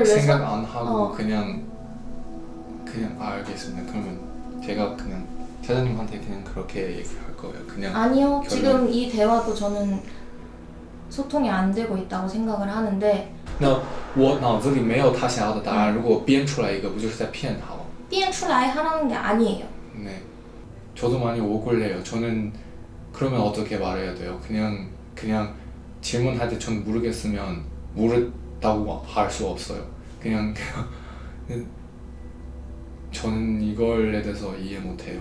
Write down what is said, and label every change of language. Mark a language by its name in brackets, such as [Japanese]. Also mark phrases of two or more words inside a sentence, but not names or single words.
[Korean] 생각 안 하고 그냥 알겠습니다. 그러면 제가 그냥 사장님한테 그냥 그렇게 얘기할 거예요. 그냥 아니요. 지금 이 대화도 저는 소통이 안 되고 있다고 생각을 하는데 [Chinese] 那我脑子里没有他想要的答案，如果编出来一个，不就是在骗他吗？填出来 [Korean] 하라는 게 아니에요. 네. 저도 많이 억울해요. 저는 그러면 어떻게 말해야 돼요? 그냥 질문할 때 전 모르겠으면 모르다고 할 수 없어요. 그냥 저는 이걸에 대해서 이해 못해요.